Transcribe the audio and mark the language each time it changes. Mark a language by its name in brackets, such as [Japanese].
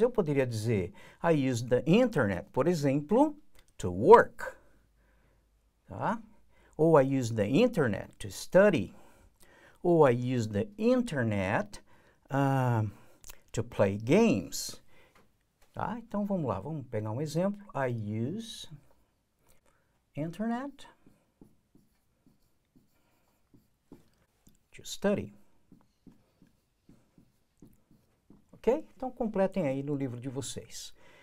[Portuguese] Eu poderia dizer, [English] I use the internet, [Portuguese] por exemplo, [English] to work. [Portuguese] Tá? [English] Ou I use the internet to study. Ou I use the internet to play games. [Portuguese] Tá? Então, vamos lá, vamos pegar um exemplo. [English] I use internet to study. [Portuguese] Ok? Então, completem aí no livro de vocês.